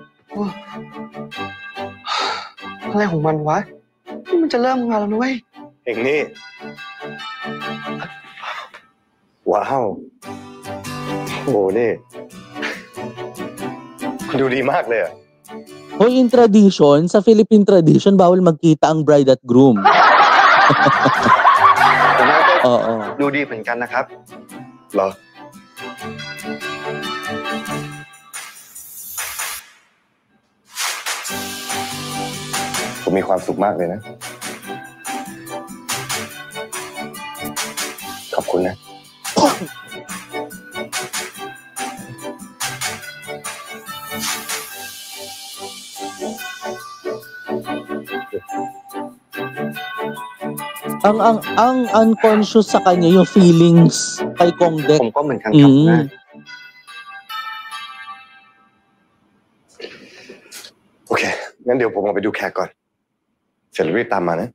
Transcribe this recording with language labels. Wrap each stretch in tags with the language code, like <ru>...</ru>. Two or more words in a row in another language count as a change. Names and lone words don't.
<th>อะไรของมันวะนี่มันจะเริ่มงานแล้วนะเว้ย เองนี่ ว้าวโหนี่ดูดีมากเลยอ่ะ</th> <tl>Hoy,</tl> <en>in tradition,</en> <tl>sa</tl> <en>Philippine tradition,</en> <tl>bawal magkita ang bride at groom.</tl> <th>ผมว่าก็</th> <tl>Oo.</tl> <th>ดูดีเหมือนกันนะครับ เหรอ ผมมีความสุขมากเลยนะ ขอบคุณนะ</th> <tl>Ang unconscious sa kanya yung feelings kay Kong Dek.</tl> <th>ผมก็เหมือนกันครับนะ โอเค งั้นเดี๋ยวผมออกไปดูแขกก่อน เสร็จแล้วรีบตามมานะ</th>